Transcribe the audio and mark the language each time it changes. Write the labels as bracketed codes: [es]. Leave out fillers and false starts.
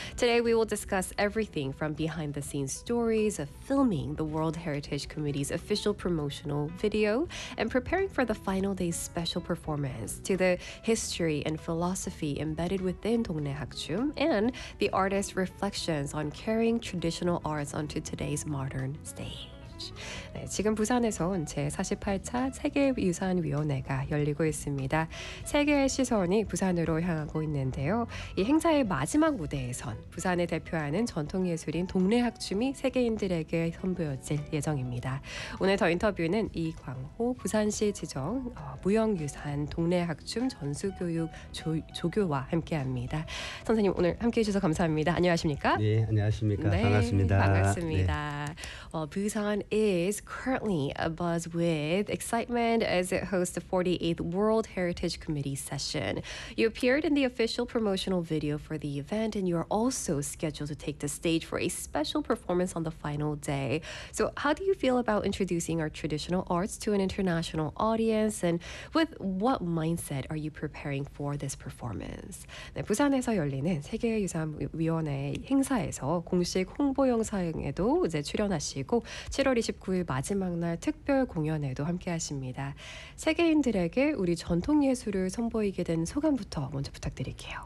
[en] Today, we will discuss everything from behind-the-scenes stories of filming the World Heritage Committee's official promotional video and preparing for the final day's special performance, to the history and philosophy embedded within 동네 학춤 and the artist's reflections on carrying traditional arts onto today's modern stage. [ko] 네, 지금 부산에서 제48차 세계유산위원회가 열리고 있습니다. 세계의 시선이 부산으로 향하고 있는데요. 이 행사의 마지막 무대에선 부산을 대표하는 전통예술인 동네 학춤이 세계인들에게 선보여질 예정입니다. 오늘 더 인터뷰는 이광호 부산시 지정 무형유산 동네 학춤 전수교육 조교와 함께합니다. 선생님 오늘 함께해 주셔서 감사합니다. 안녕하십니까? 네, 안녕하십니까? 네, 반갑습니다. 반갑습니다. 네. [en] 부산 is currently abuzz with excitement as it hosts the 48th World Heritage Committee session. You appeared in the official promotional video for the event, and you are also scheduled to take the stage for a special performance on the final day. So how do you feel about introducing our traditional arts to an international audience, and with what mindset are you preparing for this performance? [ko] 네, 부산에서 열리는 세계유산위원회 행사에서 공식 홍보 영상에도 이제 출연하시고 7월 29일 마지막 날 특별 공연에도 함께하십니다. 세계인들에게 우리 전통 예술을 선보이게 된 소감부터 먼저 부탁드릴게요.